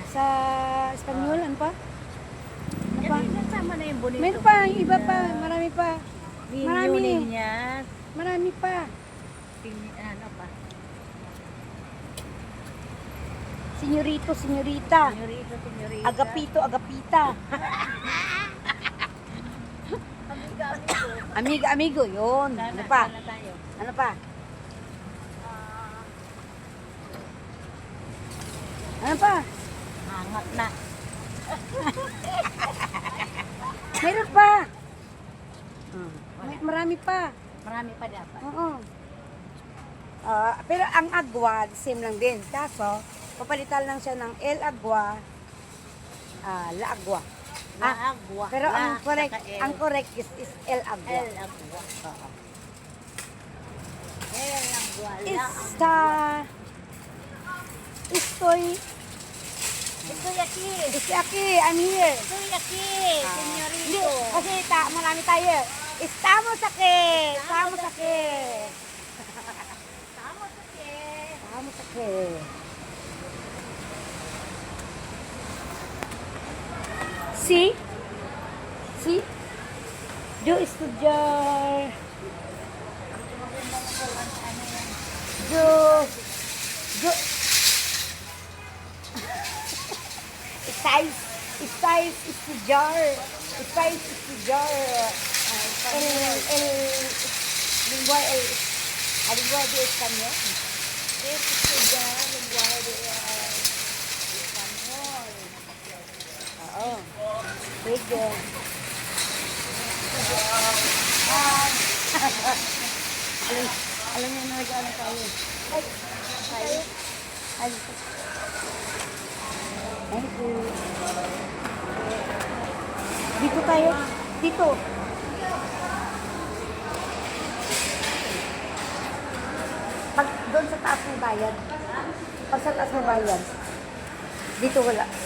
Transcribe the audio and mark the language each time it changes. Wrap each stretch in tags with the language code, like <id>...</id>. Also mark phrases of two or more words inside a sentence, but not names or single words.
<tl>Sa Espanyol, ano pa? Ano pa? Yan, kasama na yung bonito. Meron pa, yung iba pa. Marami pa. Marami. Niya. Marami pa. Ano pa?</tl> <es>Senyorito, senyorita. Senyorito, senyorita. Agapito, agapita. Amiga, amigo. Amiga, amigo,</es> <tl>yun. Ano pa? Sana tayo. Ano pa? Ano pa? Hangat na. Meron pa. Marami pa. Marami pa dapat. Oo. Pero ang agwa, same lang din. Kaso, papalitan lang siya ng</tl> <es>el agwa, la agwa.</es> <tl>Agwa. Pero ang</tl> <en>correct is</en> <es>el agwa. El agwa. El agwa. Estoy aquí. aquí,</es> <en>I'm here.</en> <es>Estoy aquí,</es> <tl>Hindi, senyorito. kasi marami tayo.</tl> <es>Estamos aquí. Estamos aquí. Estamos aquí. Estamos aquí. Sí. Sí. Yo estudiar. Yo. Yo. Estáis estudiar. Estáis estudiar. Lenguaje de español. Es estudiar lenguaje de español.</es> <tl>Oo. Sige. Alam niyo na nag-ano tayo. Ay.</tl> <en>Thank you.</en> <tl>Dito tayo. Dito. Pag doon sa taas may bayad. Pag sa taas may bayad. Dito wala.</tl>